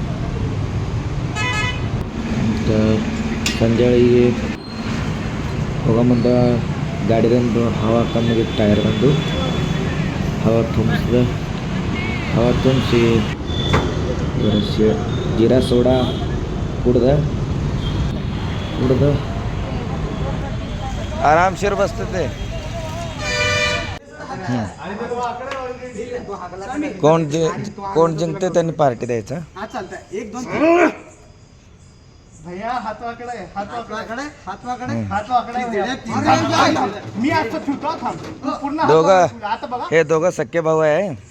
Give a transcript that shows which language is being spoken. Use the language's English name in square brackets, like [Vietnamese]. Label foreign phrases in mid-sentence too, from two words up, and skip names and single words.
[Kannada] ಮತ್ತು ಸಂಜೆಗೆ ಹೋಗೋ ಮುಂದೆ ಗಾಡಿದಂದು ಹವಾ ಕಮ್ಮಿಗೆ ಟೈರ್ದಂದು ಹವಾ ತುಂಬಿಸಿದೆ. ಹವಾ ತುಂಬಿಸಿ ಜೀರಾ ಸೋಡಾ ಕುಡ್ದು ಆರಾಮ್ ಸೇರಿ ಬಸ್ತೈತೆ. [Marathi] कोण जिंकते त्यांनी पार्टी द्यायचा. हे दोघं सख्खे भाऊ आहे.